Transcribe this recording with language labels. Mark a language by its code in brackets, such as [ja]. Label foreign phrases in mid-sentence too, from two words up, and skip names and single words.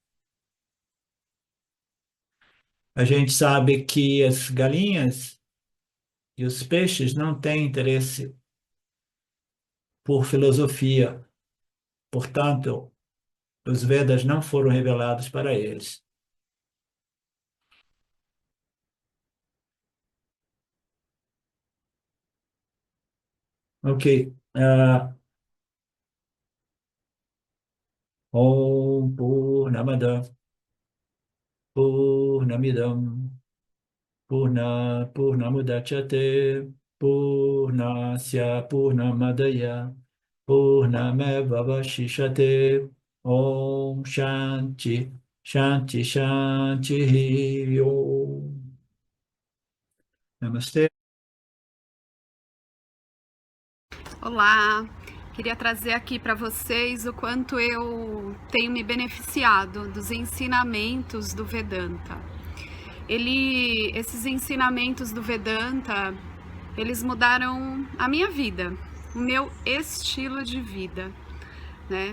[pt] A gente sabe que as galinhas e os peixes não têm interesse por filosofia, portanto, os Vedas não foram revelados para eles. Ok. [sa] ॐ पूर्णमद पूर्णमिदम् पूर्णमुदच्यते पूर्णस्य पूर्णमादय पूर्णमेवावशिष्यते ॐ शान्ति शान्ति शान्ति ॐ. [pt] Namastê. Olá, queria trazer aqui para vocês o quanto eu tenho me beneficiado dos ensinamentos do Vedanta. Esses ensinamentos do Vedanta, eles mudaram a minha vida, o meu estilo de vida, né?